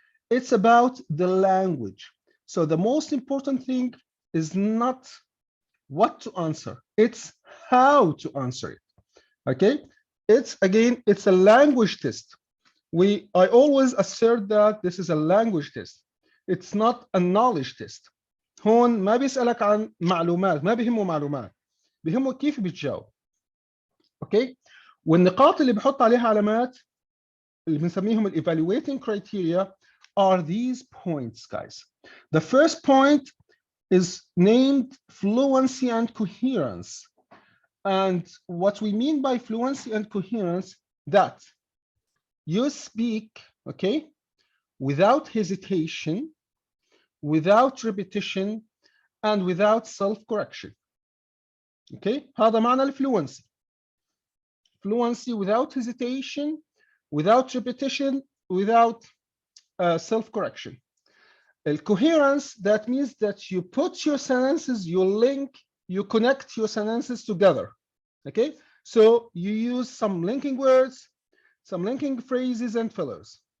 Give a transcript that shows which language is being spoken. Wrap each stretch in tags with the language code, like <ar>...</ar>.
<en>It's about the language. So the most important thing is not what to answer, it's how to answer it. Okay, it's a language test. I always assert that this is a language test. It's not a knowledge test.</en> <ar>هون ما بيسألك عن معلومات، ما بيهمه معلومات، بيهمه كيف بتجاوب. اوكي، والنقاط اللي بحط عليها علامات اللي بنسميهم</ar> <en>evaluating criteria are these points, guys. The first point is named fluency and coherence. And what we mean by fluency and coherence, that you speak, okay, without hesitation, without repetition, and without self-correction. Okay,</en> <ar>هذا معنى الفluency.</ar> <en>Fluency without hesitation, without repetition, without self-correction. Coherence, that means that you put your sentences, you connect your sentences together. Okay, so you use some linking words, some linking phrases and fillers.</en>